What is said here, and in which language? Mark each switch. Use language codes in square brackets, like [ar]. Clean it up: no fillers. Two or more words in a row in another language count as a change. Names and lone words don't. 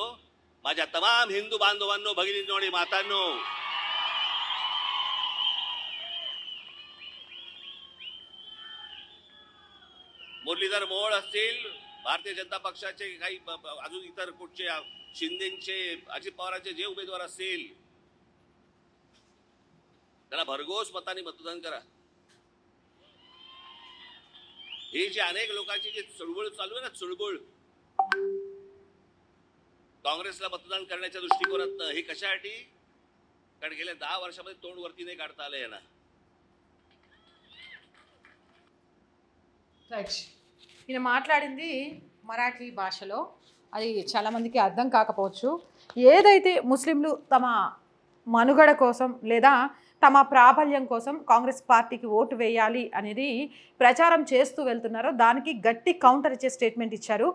[mr] माझ्या तमाम हिंदू बांधवांनो भगिनींनो आणि मातांनो मुरलीधर मोहोळ असतील भारतीय जनता पक्षाचे काही अजून इतर कुठचे शिंदेचे अजित पवारांचे जे उमेदवार असतील त्यांना भरघोस मतांनी मतदान करा. हे जे अनेक लोकांची जी चळवळ चालू आहे ना चळवळ काँग्रेसला मतदान करण्याच्या दृष्टिकोनातनं हे कशासाठी कारण गेल्या 10 वर्षामध्ये तोंड वरती नाही काढता आलं यांना. [te] ఈయన మాట్లాడింది మరాఠీ భాషలో అది చాలామందికి అర్థం కాకపోవచ్చు ఏదైతే ముస్లింలు తమ మనుగడ కోసం లేదా తమ ప్రాబల్యం కోసం కాంగ్రెస్ పార్టీకి ఓటు వేయాలి అనేది ప్రచారం చేస్తూ వెళ్తున్నారో దానికి గట్టి కౌంటర్ ఇచ్చే స్టేట్మెంట్ ఇచ్చారు.